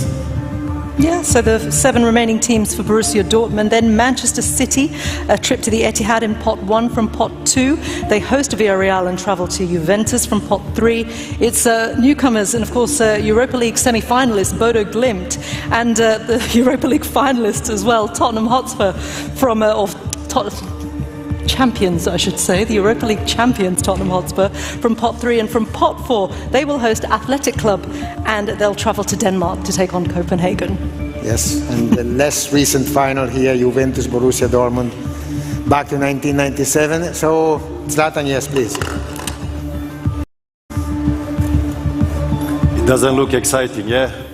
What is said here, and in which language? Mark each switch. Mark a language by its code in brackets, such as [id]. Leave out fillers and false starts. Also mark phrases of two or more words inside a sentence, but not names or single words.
[en] Yeah, so the 7 remaining teams for Borussia Dortmund. Then Manchester City, a trip to the Etihad in pot 1 from pot 2. They host Villarreal and travel to Juventus from pot 3. It's newcomers and, of course, Europa League semi-finalists Bodo Glimt and the Europa League finalists as well, Tottenham Hotspur from champions, I should say, the Europa League champions, Tottenham Hotspur, from pot 3, and from pot 4, they will host Athletic Club and they'll travel to Denmark to take on Copenhagen. Yes, and the less recent final here, Juventus Borussia Dortmund, back to 1997. So, Zlatan, yes, please. It doesn't look exciting, yeah?